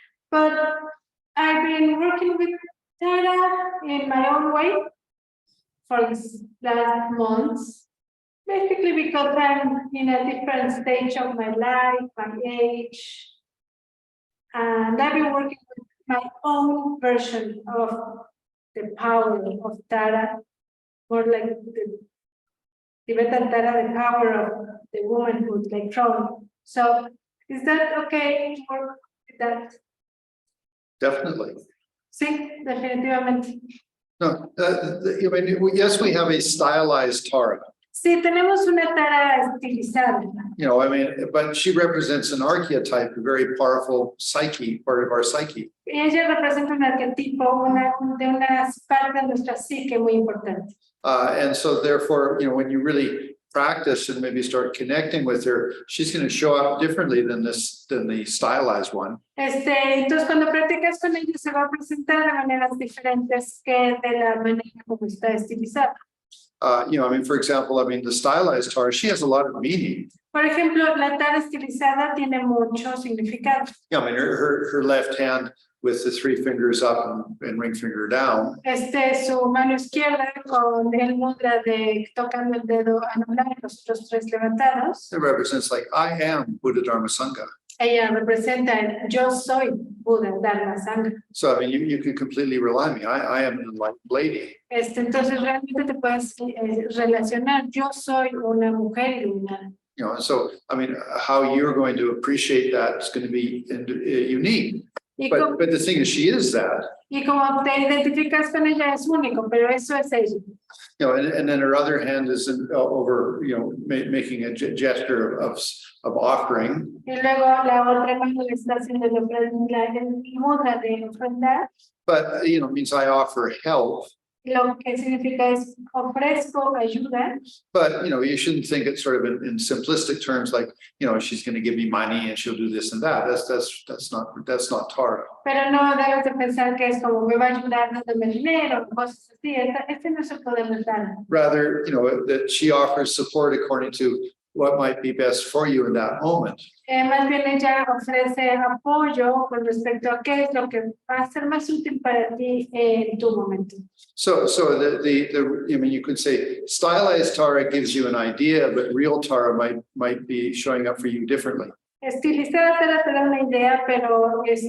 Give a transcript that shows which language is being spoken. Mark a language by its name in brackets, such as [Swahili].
[English] But I've been working with Tara in my own way for these last months, basically because I'm in a different stage of my life, my age, and I've been working with my own version of the power of Tara, more like the Tibetan Tara, the power of the womanhood, like throne. So, is that okay to work with that? Definitely. [Spanish] Sí, definitivamente. [English] No, yes, we have a stylized Tara. [Spanish] Sí, tenemos una Tara estilizada. [English] But she represents an archetype, a very powerful psyche, part of our psyche. [Spanish] Ella representa un arquetipo, de una parte de nuestra psique muy importante. [English] And so therefore, when you really practice and maybe start connecting with her, she's going to show up differently than the stylized one. [Spanish] Entonces cuando practicas con ella se va a presentar de maneras diferentes que de la manera como está estilizada. [English] You know, I mean, for example, I mean, the stylized Tara, she has a lot of meaning. [Spanish] Por ejemplo, la tara estilizada tiene mucho significado. [English] Yeah, I mean, her left hand with the 3 fingers up and ring finger down. [Spanish] Su mano izquierda con el mudra de tocando el dedo anular y los otros 3 levantados. [English] It represents like, I am Buddha Dharma Sangha. [Spanish] Ella representa el yo soy Buda Dharma Sangha. [English] So, I mean, you can completely rely on me. I am an enlightened lady. [Spanish] Entonces realmente te puedes relacionar. Yo soy una mujer iluminada. [English] You know, and so, I mean, how you're going to appreciate that is going to be unique. But the thing is, she is that. [Spanish] Y como te identificas con ella es único, pero eso es ella. [English] You know, and then her other hand is over, you know, making a gesture of offering. [Spanish] Y luego la otra mano le está haciendo el mudra de ofrendar. [English] But, you know, means I offer help. [Spanish] Lo que significa es ofrezco ayuda. [English] But, you know, you shouldn't think it sort of in simplistic terms, like, you know, she's going to give me money and she'll do this and that. That's not Tara. [Spanish] Pero no debes de pensar que es como me va a ayudar dándome dinero, cosas así. Este no es el poder de Tara. [English] Rather, you know, that she offers support according to what might be best for you in that moment. [Spanish] Más bien ella ofrece apoyo con respecto a qué es lo que va a ser más útil para ti en tu momento. [English] So I mean, you could say stylized Tara gives you an idea, but real Tara might be showing up for you differently. [Spanish] Estilizada te da una idea, pero